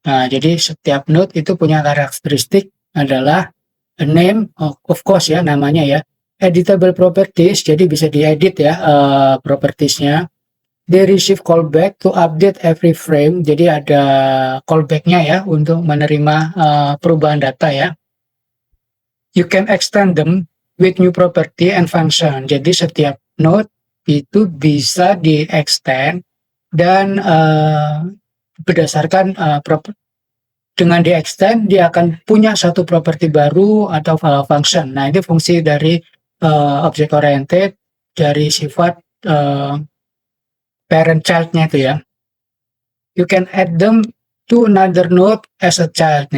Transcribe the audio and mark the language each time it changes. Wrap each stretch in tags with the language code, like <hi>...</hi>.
<id>Nah, jadi setiap node itu punya karakteristik adalah</id> <en>a name,</en> <id>of course ya namanya ya,</id> <en>editable properties,</en> <id>jadi bisa diedit ya propertiesnya.</id> <en>They receive callback to update every frame,</en> <id>jadi ada callbacknya ya untuk menerima perubahan data ya.</id> <en>You can extend them with new property and function.</en> <id>Jadi setiap node itu bisa di-extend dan berdasarkan dengan di-extend dia akan punya satu properti baru atau function. Nah, ini fungsi dari object oriented dari sifat parent child-nya itu ya.</id> <en>You can add them to another node as a child.</en>